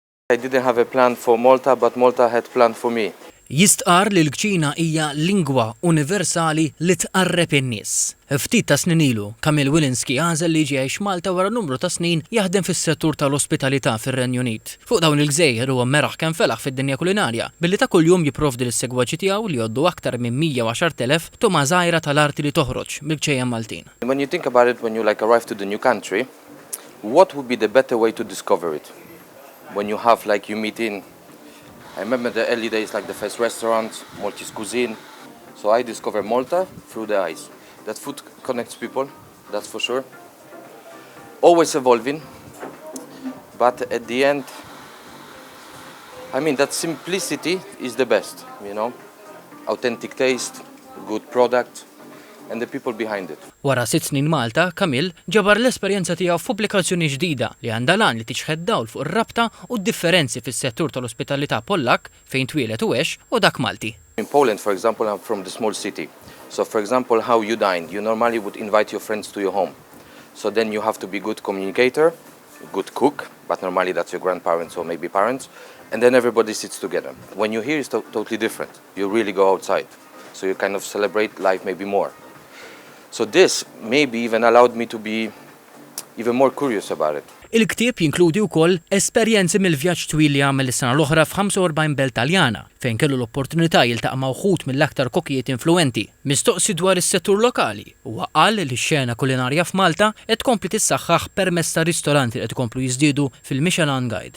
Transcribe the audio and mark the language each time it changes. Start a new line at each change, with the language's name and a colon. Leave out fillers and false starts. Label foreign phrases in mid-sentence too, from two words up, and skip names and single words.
English: I didn't have a plan for Malta, but Malta had planned for me.
Maltese: Jistqar li l-kċina hija lingwa universali li tqarreb in-nies. Ftit ta' snin ilu, Kamil Wilinski għażel li jgħix Malta wara numru ta' snin jaħdem fis-settur tal-ospitalità fir-Renju Unit. Fuq dawn il-gżejjer huwa meraħ kemm felaħ fid-dinja kulinarja, billi ta' kuljum jipprovdi lis-segwaċi tiegħu li jgħoddu aktar minn 110,000 tuma żgħira tal-arti li toħroġ mill-gċejjen Maltin.
English: When you think about it, when you arrive to the new country, what would be the better way to discover it? When you have you meet in, I remember the early days, the first restaurant, Maltese cuisine. So I discovered Malta through the eyes. That food connects people, that's for sure. Always evolving, but at the end, that simplicity is the best, Authentic taste, good product, and the people behind it.
Maltese: Wara 6 snin Malta, Kamil ġabar l-esperjenza tiegħu f'pubblikazzjoni ġdida li għandha lan li tiġħed dawl fuq ir-rabta u d-differenzi fis-settur tal-ospitalità Pollakk fejn twieled u għex u dak Malti.
English: In Poland, for example, I'm from the small city. So, for example, how you dine, you normally would invite your friends to your home. So then you have to be good communicator, good cook, but normally that's your grandparents or maybe parents, and then everybody sits together. When you're here, it's totally different. You really go outside. So you kind of celebrate life maybe more. So this maybe even allowed me to be even more curious about it.
Maltese: Il-ktieb jinkludi wkoll esperjenzi mill-vjaġġ twil li għamel is-sena l-oħra f'45 belt Taljana fejn kellu l-opportunità jiltaqa' ma' wħud mill-aktar kokkijiet influenti. Mistoqsi dwar is-settur lokali huwa qal li x-xena kulinarja f'Malta qed tkompli tissaħħaħ permezz ta' ristoranti li qed ikomplu jiżdiedu fil-Michelin Guide.